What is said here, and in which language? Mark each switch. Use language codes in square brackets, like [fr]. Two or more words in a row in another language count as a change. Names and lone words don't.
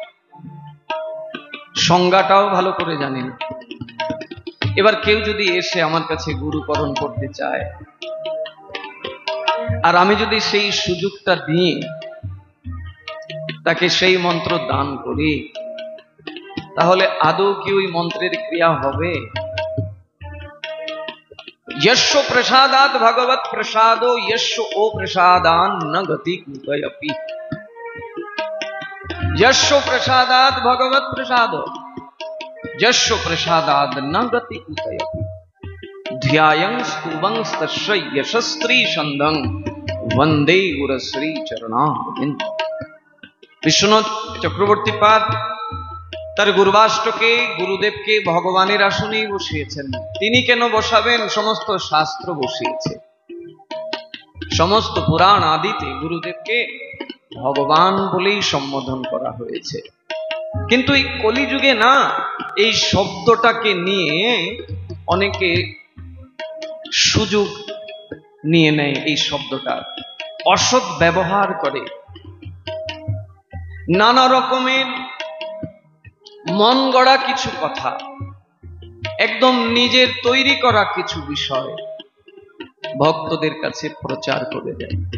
[bn] সংজ্ঞাটাও ভালো করে জানে না, এবার কেউ যদি এসে আমার কাছে গুরুকরণ করতে চায় আর আমি যদি সেই সুযোগটা দিয়ে তাকে সেই মন্ত্র দান করি, তাহলে আদৌ কি ওই মন্ত্রের ক্রিয়া হবে? [sa] यस्य प्रसादात् भगवत प्रसादो यस्य ओ प्रसादान न गति कुतयपि। यस्य प्रसादात् भगवत प्रसादो यस्य प्रसादात् न गति कुतयपि। ध्यायं स्तुवं तस्य यशस्त्री छन्दं वन्दे गुरुश्री चरणारविन्द। [bn] विश्वनाथ चक्रवर्ती पाद তার গুরুবাষ্টকে গুরুদেবকে ভগবানের আসনেই বসিয়েছেন। তিনি কেন বসাবেন? সমস্ত শাস্ত্র বসিয়েছে, সমস্ত পুরাণ আদিতে গুরুদেবকে ভগবান বলেই সম্বোধন করা হয়েছে। কিন্তু এই কলিযুগে না, এই শব্দটাকে নিয়ে অনেকে সুযোগ নিয়ে নেয়, এই শব্দটা অসৎ ব্যবহার করে, নানা রকমের মন গড়া কিছু কথা, একদম নিজের তৈরি করা কিছু বিষয় ভক্তদের কাছে প্রচার করে দেয়।